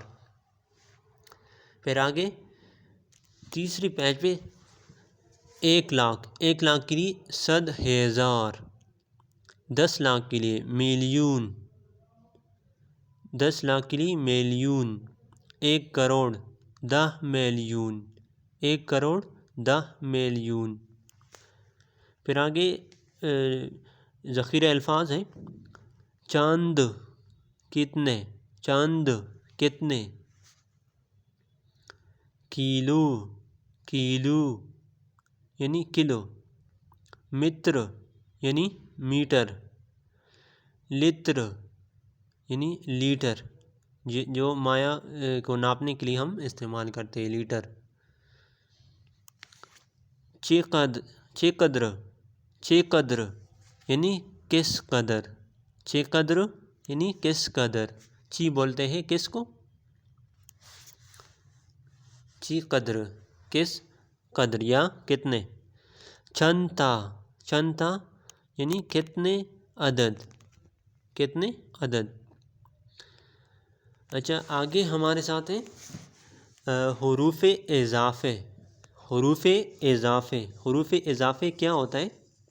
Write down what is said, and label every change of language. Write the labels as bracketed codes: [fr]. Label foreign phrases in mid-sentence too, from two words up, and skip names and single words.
[ur] پھر آگے تیسری پیج پہ 1 لاکھ، 1 لاکھ کے لیے 100,000، 10 لاکھ کے لیے ملین، 10 لاکھ کے لیے ملین، 1 کروڑ 10 ملین، 1 کروڑ 10 ملین۔ پھر آگے ذخیرہ الفاظ ہیں، چاند کتنے، چاند کتنے، کیلو، کیلو یعنی کلو، متر یعنی میٹر، لتر یعنی لیٹر، جو مایع کو ناپنے کے لیے ہم استعمال کرتے ہیں، لیٹر۔ چقدر، چقدر یعنی کس قدر، چقدر یعنی کس قدر، چی بولتے ہیں کس کو، [fa] چی قدر [ur] کس قدر یا کتنے۔ چھنتا، چھنتا یعنی کتنے عدد، کتنے عدد۔ اچھا آگے ہمارے ساتھ ہیں حروف اضافے، حروف اضافے، حروف اضافے کیا ہوتا ہے؟